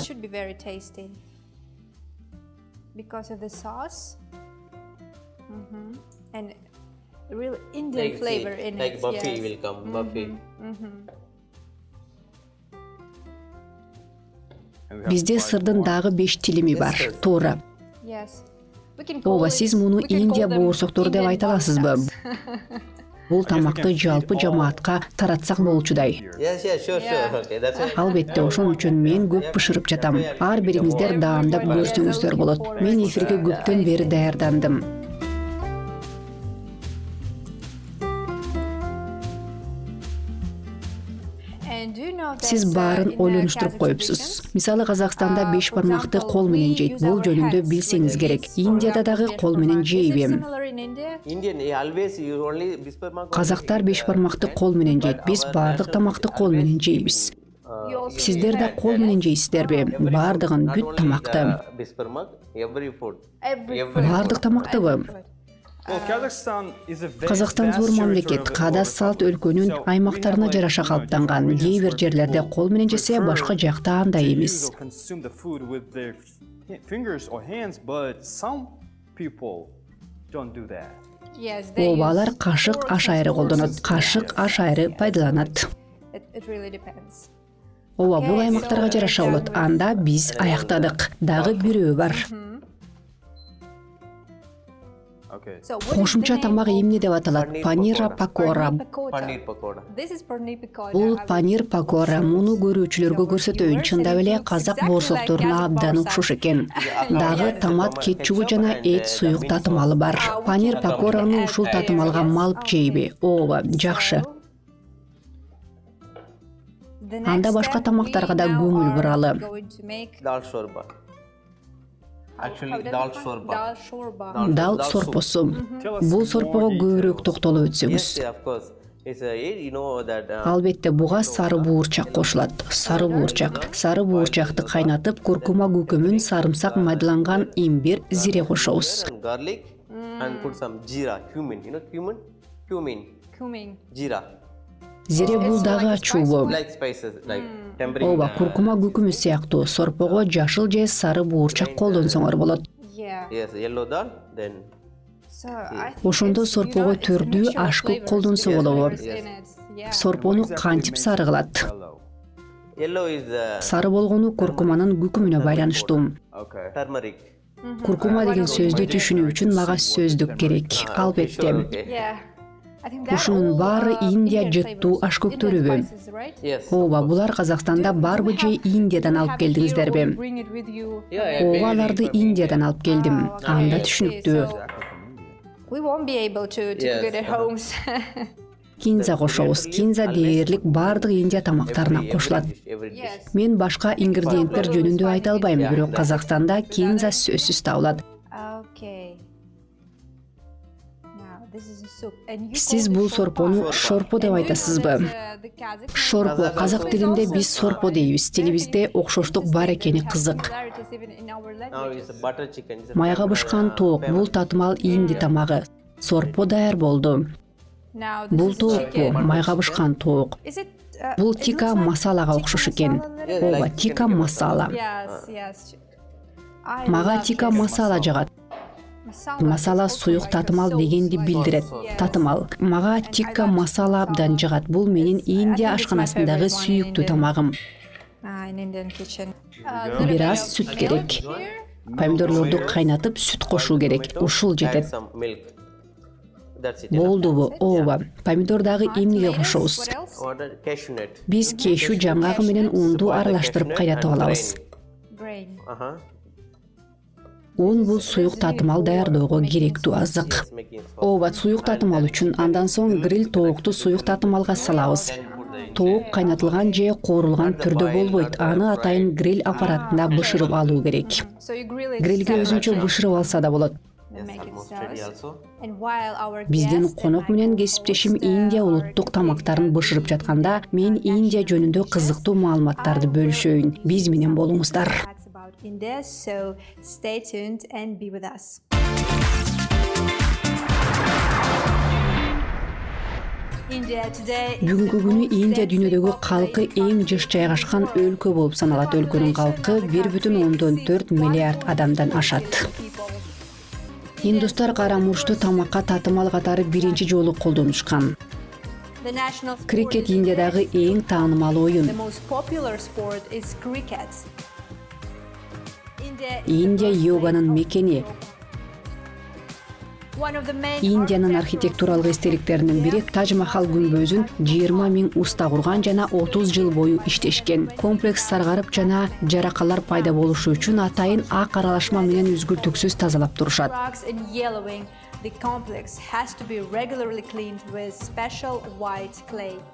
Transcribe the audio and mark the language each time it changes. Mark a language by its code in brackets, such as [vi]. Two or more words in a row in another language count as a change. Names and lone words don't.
[en] should be very tasty because of the sauce. And real Indian Like, flavor see, in like it. buffet Yes. will come. Buffet. And we have [ky] Бизде [en] five [ky] сырдын [en] more. [ky] дагы 5 тилими бар. Туура. [en] Yes. We can call [ky] Ооба, [en] it- [ky] сиз муну [en] we can [ky] Индия [en] call them [ky] боорсоктор деп [en] Indian [ky] айта аласызбы? [en] pastas. [ky] Бул тамакты жалпы жамаатка таратсак болчудай. [en] Yes, yeah, sure, Yeah. sure. Okay, that's it. [ky] Албетте, ошон үчүн мен көп бышырып жатам. Ар бириңиздер даамдап көрсөңүздөр болот. Мен эфирге көптөн бери даярдандым. [en] And do you know that, [ky] Сиз баарын [en] in the [ky] ойлонуштуруп [en] Kazakh [ky] коюпсуз. [en] traditions, [ky] Мисалы, Казакстанда 5 [en] for [ky] бармакты [en] example, [ky] кол менен [en] we [ky] жейт. [en] use [ky] Бул [en] our [ky] жөнүндө [en] hands [ky] билсеңиз [en] with [ky] керек. [en] this, for [ky] Индияда [en] example, [ky] дагы [en] Indian [ky] кол менен [en] format. Is it [ky] жейби. [en] similar in India? Indian, always you only bispermak. [ky] Казактар 5 бармакты кол менен жейт. Биз баардык тамакты кол менен жейбиз. [en] You also [ky] Сиздер да кол менен жейсиздерби? Баардыгын бүт тамакты. [en] Bispermak, every food. every Every food. [ky] Баардык тамактыбы? [en] Food. Well, Kazakhstan is a very [ky] Казакстан [en] vast [ky] зор мамлекет. [en] territory of [ky] Када [en] all [ky] салт [en] republics. [ky] өлкөнүн [en] So we [ky] аймактарына [en] have, like, [ky] жараша калыптанган. [en] different [ky] Кээ бир [en] regions where [ky] жерлерде [en] people [ky] кол менен жесе, [en] prefer [ky] башка жакта андай [en] to [ky] эмес. [en] use or consume the food with their fingers or hands, but some people don't do that. Yes, they [ky] Ооба, алар [en] use [ky] кашык, [en] forks [ky] аш [en] and [ky] айры [en] spoons. [ky] колдонот. Кашык, аш айры пайдаланат. [en] It really depends. [ky] Ооба, бул [en] Okay, [ky] аймактарга [en] so [ky] жараша [en] we're [ky] болот. [en] done with- [ky] Анда биз аяктадык. Дагы бирөө бар. [en] Okay. So what is the [ky] Кошумча [en] name [ky] тамак [en] of- [ky] эмне деп аталат? [en] Paneer [ky] Панира [en] pakora. [ky] пакора. [en] Paneer pakora. Paneer pakoda. This is paneer pakora. [ky] Бул [en] I will- [ky] панир пакора. Муну көрүүчүлөргө көрсөтөйүн. Чындап эле казак боорсокторуна абдан окшош экен. Дагы томат, кетчугу жана эт суюк татымалы бар. Панир пакораны ушул татымалга малып жейби? Ооба, жакшы. [en] The [ky] Анда [en] next [ky] башка [en] step, [ky] тамактарга да [en] we now [ky] көңүл [en] are [ky] буралы. [en] going to make- Dal shorba. how Actually, does dal it call? shorba. Dal shorba. [ky] Дал [en] Dal soup. [ky] сорпосу. [en] Tell us [ky] Бул [en] more [ky] сорпого көбүрөөк [en] details. [ky] токтолуп [en] Yes, [ky] өтсөңүз. [en] yeah, of course. It's you know that. [ky] Албетте, буга сары буурчак кошулат. Сары буурчак. Сары буурчакты кайнатып, куркума көкөмүн, сарымсак, майдаланган имбир, зире кошобуз. [en] And garlic and put some jeera, cumin. You know cumin, Cumin. jeera. Зире бул дагы ачуубу. Like spices, like tempering. [ky] Ооба, куркума көкөмү сыяктуу сорпого жашыл же сары буурчак колдонсоңор болот. [en] Yeah. Yes, yellow dal. Then So I think [ky] Ошондо [en] it's, [ky] сорпого [en] it's a [ky] төрдүү [en] mixture of [ky] аш көп [en] flavors. [ky] колдонсо [en] Yes, [ky] болобу. [en] flavors in it. Yeah. [ky] Сорпону кантип сары кылат? [en] Yellow. yellow is [ky] Сары болгону куркуманын көкөмүнө байланыштуу. [en] Okay. turmeric. [ky] Куркума деген сөздү түшүнүү үчүн мага сөздүк керек. Албетте. [en] Yeah. I think that [ky] Ушунун [en] all, [ky] баары Индия [en] Indian [ky] жыттуу [en] flavors, [ky] ашкөктөрүбү? [en] Indian spices, right? Yes. [ky] Ооба, булар Казакстанда барбы же Индиядан алып келдиңиздерби? [en] Bring it with you. [ky] Ооба, аларды Индиядан алып келдим. Анда түшүнүктүү. [en] We won't be able to cook it at homes. [ky] Кинза кошобуз. Кинза дээрлик баардык Индия тамактарына кошулат. [en] Yes. [ky] Мен башка ингредиенттер жөнүндө айта албайм, бирок Казакстанда кинза сөзсүз табылат. [en] Okay. Now this is a soup. And you [ky] Сиз [en] call it [ky] бул [en] shorpa. [ky] сорпону шорпо деп айтасызбы? [en] The Kazakh [ky] Шорпо казак тилинде биз сорпо дейбиз. Тилибизде окшоштук бар экени кызык. [en] similarities even in our Now it's languages. a butter chicken. It's a [ky] Майга бышкан тоок, бул татымал инди тамагы. Сорпо даяр болду. [en] Now this [ky] Бул [en] is [ky] тоокпу, [en] chicken. [ky] майга бышкан тоок. [en] Is it, [ky] Бул [en] it [ky] тика [en] looks like [ky] масалага [en] tikka [ky] окшош экен. [en] masala a little bit? [ky] Ооба, тика масала. [en] Yes, yes. I [ky] Мага [en] love [ky] тика [en] this. [ky] масала жагат. [en] Masala [ky] Масала [en] is also [ky] суюк [en] like a [ky] татымал [en] sauce, [ky] дегенди [en] like- [ky] билдирет. [en] Yes. [ky] Татымал. Мага тикка масала абдан жагат. Бул менин Индия ашканасындагы сүйүктүү тамагым. [en] In Indian kitchen. [ky] Бир аз сүт керек. Помидорлорду кайнатып сүт кошуу керек. Ушул [en] add [ky] жетет. [en] some milk. That's it. [ky] Болдубу? Ооба. Помидор дагы эмнеге кошобуз? [en] What else? Order cashew nut. [ky] Биз кешүү жаңгагы менен унду аралаштырып кайнатып алабыз. [en] Grain. [ky] Un бул суюк татымал даярдоого керектүү азык. [en] Yes, making sauce. [ky] Ооба, суюк татымал үчүн андан соң гриль тоокту суюк татымалга салабыз. Тоок кайнатылган же коорулган түрдө болбойт. Аны атайын гриль аппаратында бышырып алуу керек. [en] So you grill it [ky] Грилге өзүнчө бышырып алса да болот. [en] and make it Almost ready sauce. also. And while our [ky] Biздин [en] guest and [ky] конок [en] my [ky] менен [en] co-host, [ky] кесиптешим Индия улуттук тамактарын бышырып жатканда, мен Индия жөнүндө кызыктуу маалыматтарды бөлүшөйүн. Биз менен болуңуздар. [en] facts about India, so stay tuned and be with us. India today is [ky] Бүгүнкү [en] the [ky] күнү [en] most [ky] Индия [en] densely [ky] дүйнөдөгү калкы [en] populated [ky] эң [en] country [ky] жыш [en] in the [ky] жайгашкан [en] world. [ky] өлкө болуп саналат. Өлкөнүн калкы 1,4 миллиард адамдан ашат. Индустар кара мурчту тамакка татымал катары биринчи жолу колдонушкан. [en] The national sport [ky] Крикет [en] in [ky] Индиядагы эң таанымал [en] The [ky] оюн. [en] most popular sport is cricket. India is [ky] Индия [en] the birthplace [ky] йоганын [en] of [ky] мекени. [en] yoga. One of the main [ky] Индиянын [en] architectural [ky] архитектуралык [en] features [ky] эстеликтеринин бири Тадж Махал күмбөзүн 20 миң уста курган жана 30 жыл бою иштешкен. Комплекс саргарып жана жаракалар пайда болушу үчүн атайын ак аралашма менен үзгүлтүксүз тазалап турушат. [en] rocks and yellowing. The complex has to be regularly cleaned with special white clay.